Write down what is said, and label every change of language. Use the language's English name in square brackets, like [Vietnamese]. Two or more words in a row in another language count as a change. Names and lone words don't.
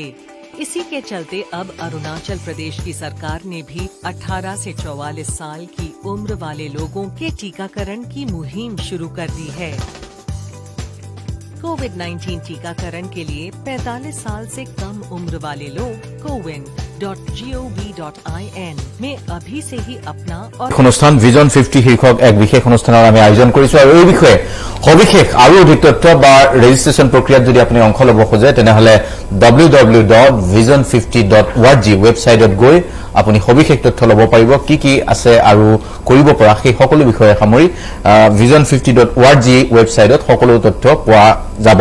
[Hindi] इसी के चलते अब अरुणाचल प्रदेश की सरकार ने भी 18 से 44 साल की उम्र वाले लोगों के टीकाकरण की मुहिम शुरू कर दी है। कोविड-19 टीकाकरण के लिए 45 साल से कम उम्र वाले लोग cowin.gov.in में अभी से ही अपना और [Assamese] অনুষ্ঠান ভিজন 50 শীৰ্ষক এক বিশেষ অনুষ্ঠানৰ আমি আয়োজন কৰিছো আৰু এই বিষয়ে সবিশেষ আৰু অধিক তথ্য বা ৰেজিষ্ট্ৰেচন প্ৰক্ৰিয়াত যদি আপুনি অংশ ল'ব খোজে তেনেহলে www.vision50.org ৱেবছাইটত গৈ আপুনি সবিশেষ তথ্য ল'ব পাৰিব কি কি আছে আৰু কৰিব পৰা সেই সকলো বিষয়ে সামৰি vision50.org ৱেবছাইটত সকলো তথ্য পোৱা যাব।